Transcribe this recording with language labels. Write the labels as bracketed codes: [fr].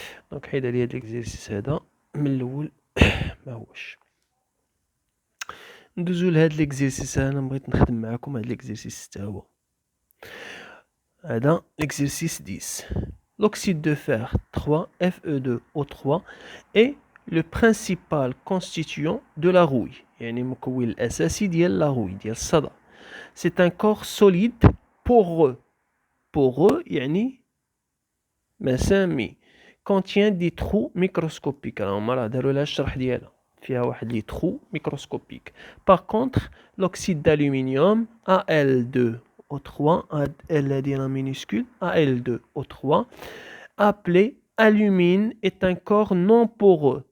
[ar] دونك حيد على هاد الاكزيرسيس هذا من الاول ما هوش. ندوزو لهاد ليكزيرسيس. انا بغيت نخدم معكم هاد ليكزيرسيس حتى هو هذا ليكزيرسيس 10. [fr] L'oxyde de fer 3 Fe2O3 est le principal constituant de la rouille [ar] يعني المكون الأساسي ديال la rouille ديال الصدى. [fr] C'est un corps solide poreux [ar] يعني مسامي [fr] contient des trous microscopiques. [ar] هما راه داروا لها الشرح ديالها فيها واحد لي trous microscopiques. [fr] Par contre l'oxyde d'aluminium Al2O3 L هادي minuscule Al2O3 appelé alumine est un corps non poreux.